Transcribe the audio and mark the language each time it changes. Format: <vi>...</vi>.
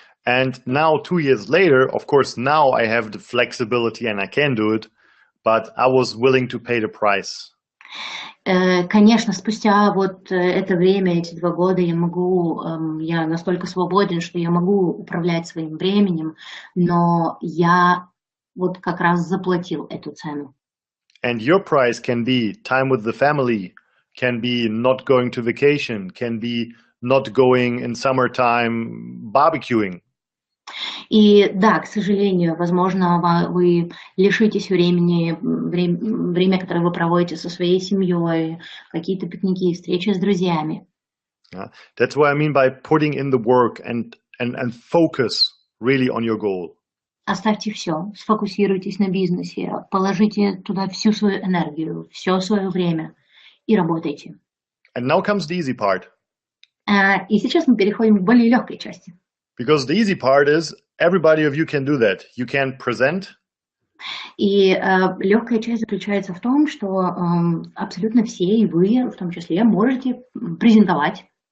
<en>And now 2 years later, of course, now I have the flexibility and I can do it, but I was willing to pay the price.</en> <ru>Конечно, спустя вот это время, эти 2 года, я настолько свободен, что я могу управлять своим временем, но я вот как раз заплатил эту цену.</ru> <en>And your price can be time with the family, can be not going to vacation, can be not going in summertime barbecuing.</en> <ru>И да, к сожалению, возможно, вы лишитесь время, которое вы проводите со своей семьей, какие-то пикники, встречи с друзьями.</ru> <en>Yeah. That's what I mean by putting in the work and focus really on your goal.</en> <ru>Оставьте все, сфокусируйтесь на бизнесе, положите туда всю свою энергию, все свое время и работайте.</ru> <en>And now comes the easy part.</en> <ru>И сейчас мы переходим к более легкой части.</ru> <en>Because the easy part is everybody of you can do that. You can present.</en> <ru>И легкая часть заключается в том, что абсолютно все, и вы в том числе, можете презентовать.</ru>